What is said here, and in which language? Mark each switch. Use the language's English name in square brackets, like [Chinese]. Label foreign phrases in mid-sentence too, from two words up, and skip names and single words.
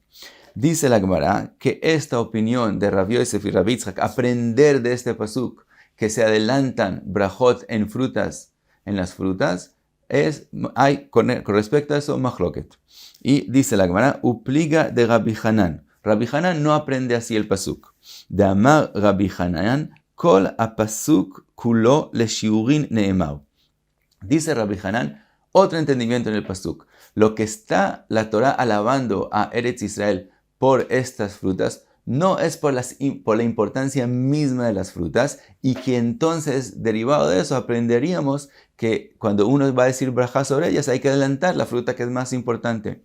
[Spanish] Dice la Gemara que esta opinión de Rabbi Yosef y Rabbi Yitzchak, aprender de este pasuk, que se adelantan brajot en frutas, en las frutas, con respecto a eso, mahloket. Y dice la Gemara, upliga de Rabbi Hanan. Rabbi Hanan no aprende así el pasuk. [Hebrew] דאמר רבי חנן, כל הפסוק כולו לשיעורין נאמר. [Spanish] Dice Rabbi Hanan, otro entendimiento en el pasuk. Lo que está la Torah alabando a Eretz Israel por estas frutas, no es por la importancia misma de las frutas, y que entonces, derivado de eso, aprenderíamos que cuando uno va a decir brajá sobre ellas, hay que adelantar la fruta que es más importante.